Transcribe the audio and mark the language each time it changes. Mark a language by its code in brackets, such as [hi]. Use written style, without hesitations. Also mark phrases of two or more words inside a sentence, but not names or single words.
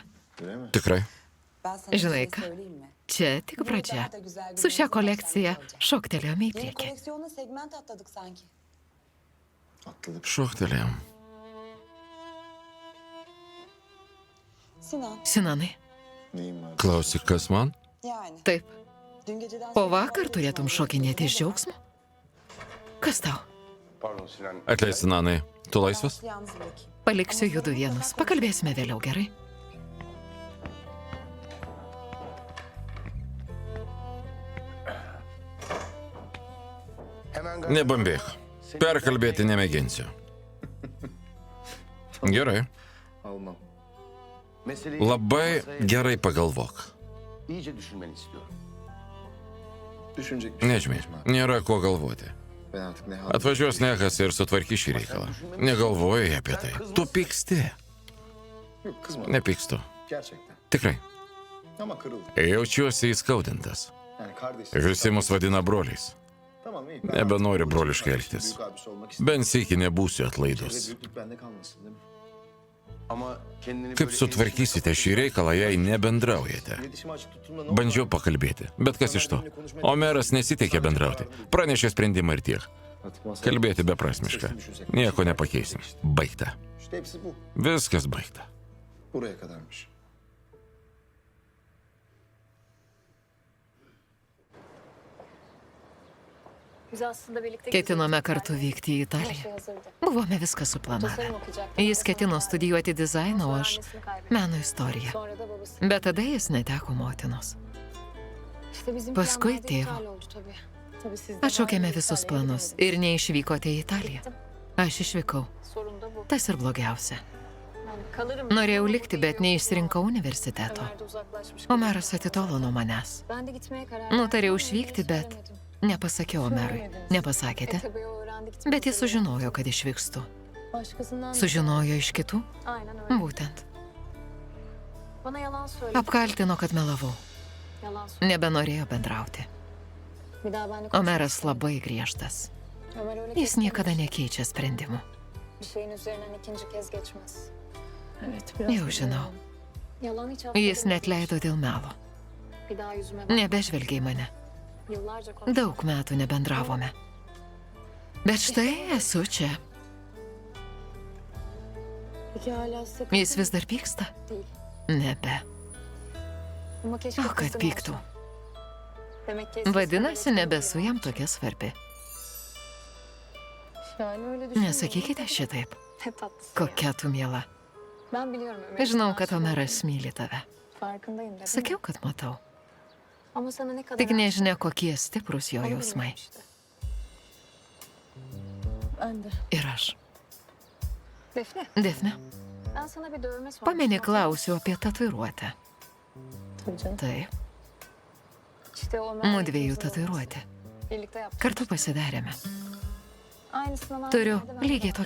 [tr] Öyle mi? [lt] Tikrai. Žinai ką, čia tik pradžia. Su šia kolekcija šoktelėjome į priekį. [tr] Atladık. [lt] Šoktelėjom. Sinanai, [tr] Neyim var? [lt] Klausyk, kas man? [tr] Yani. [lt] Taip. [tr] Dün geceden [lt] Po vakar turėtum šokinėti iš džiaugsmo? Kas tau? [tr] Pardon Sinan. [lt] Atleisk, Nanai, tu laisvas? Yalnız bırakayım. Paliksiu judu vienus. Pakalbėsime vėliau, gerai? [tr] Hemen [lt] Nebambėk. Perkalbėti nemėginsiu. Gerai. [tr] Almam. Meseleyi [lt] Labai [tr] masaya [lt] gerai pagalvok. [tr] iyice düşünmeni istiyorum. Düşünecek bir şey [lt] Nežmė, [tr] yok. [lt] nėra ko galvoti. [tr] Ben artık ne hal... [lt] Atvažiuos Nekas ir sutvarkys šį reikalą. Negalvojai apie tai. Tu pyksti. [tr] Yok kızma. [lt] Nepykstu. [tr] Gerçekten. [lt] Tikrai. [tr] Ama kırıldım. [lt] Jaučiuosi įskaudintas. [tr] Yani kardeşim. [lt] Visi mus vadina broliais. [tr] Tamam iyi. [lt] Nebenoriu broliškai elgtis. [tr] Büyük abisi olmak istedim. [lt] Bent sykį nebūsiu [tr] Ve [lt] atlaidus. [tr] büyüklük bende kalmasın değil mi? Ama kendini [lt] Kaip [tr] böyle [lt] sutvarkysite šį reikalą, jei nebendraujate? [tr] İletişime açık tuttuğumda ne olur? [lt] Bandžiau pakalbėti, bet kas iš to? Omeras nesiteikė bendrauti. Pranešė sprendimą ir tiek. [tr] Artık masaya- [lt] Kalbėti beprasmiška. Nieko nepakeisim. Baigta. [tr] İşte hepsi bu. [lt] Viskas baigta. [tr] Buraya kadarmış. Biz aslında birlikte [lt] Ketinome kartu vykti į Italiją. Buvome viską suplanavę. Jis ketino studijuoti dizainą, o aš meno istoriją. [tr] Sonra da babası. [lt] Bet tada jis neteko motinos. [tr] İşte bizim [lt] Paskui [tr] planlar da [lt] tėvo. [tr] iptal oldu tabii. Tabii siz de [lt] Atšaukėme [tr] var, [lt] visus [tr] İtalya'ya [lt] planus [tr] gidemediniz. [lt] ir neišvykote į Italiją. Aš išvykau. [tr] Sorun da bu. [lt] Tas ir blogiausia. [tr] Yani kalırım. [lt] Norėjau likti, bet neišsirinkau universiteto. [tr] Ömer de uzaklaşmış. [lt] Omeras atitolo nuo manęs. [tr] Ben de gitmeye karar [lt] Nutariau [tr] verdim ama [lt] išvykti, bet [tr] söylemedim. [lt] nepasakiau Omerui. Nepasakėte? [tr] Tabii o öğrendi gitmek [lt] Bet jis [tr] üzere. [lt] sužinojo, kad išvykstu. [tr] Başkasından da- [lt] Sužinojo iš kitų? [tr] Aynen öyle. [lt] Būtent. [tr] Bana yalan söyledi. [lt] Apkaltino, kad melavau. [tr] Yalan söyledi. [lt] Nebenorėjo bendrauti. [tr] Bir daha benimle [lt] Omeras labai griežtas. [tr] Ömer öyle [lt] Jis [tr] keskin [lt] niekada [tr] bir- [lt] nekeičia sprendimų. [tr] Bir şeyin üzerinden ikinci kez geçmez. [lt] Jau žinau. [tr] Yalan hiç [lt] Jis [tr] affedilmez. [lt] net leido dėl melo. [tr] Bir daha yüzüme bak. [lt] Nebežvelgia į mane. [tr] Yıllarca konuştuk. [lt] Daug metų nebendravome. Bet štai esu čia. [tr] Peki hala sakın [lt] Jis vis dar pyksta? [tr] değil. [lt] Nebe. [tr] Ama keşke [lt] O, kad [tr] kızım [lt] pyktų. [tr] olsa. Demek ki eskisi [lt] Vadinasi, [tr] kadar [lt] nebesu jam tokia svarbi. [tr] Yani öyle düşünme. [lt] Nesakykite šitaip. [tr] Ne tatlısın. [lt] Kokia tu miela. [tr] Ben biliyorum Ömer'in [lt] Žinau, kad [tr] aşık [lt] Omeras [tr] olduğunu. [lt] myli tave. [tr] Farkındayım dedim. [lt] Sakiau, kad matau. [tr] Ama sana ne kadar [lt] Tik [tr] aşık [lt] nežinia, kokie stiprus jo [tr] olduğunu [lt] jausmai. [tr] bilmiyorum işte. Ben de. [lt] Ir aš. [tr] Defne, [lt] Defne, [tr] ben sana bir dövme sormuştum. [lt] pameni klausiu apie tatuiruotę. [tr] Tabii canım. [lt] Taip, [tr] İşte o Ömer'le [lt] mudviejų [tr] ikimizin [lt] tatuiruotę. [tr] oldu. Birlikte yaptık. [lt] Kartu pasidarėme. [tr] Aynısından aynı [lt] Turiu [tr] yerde ben de [lt] lygiai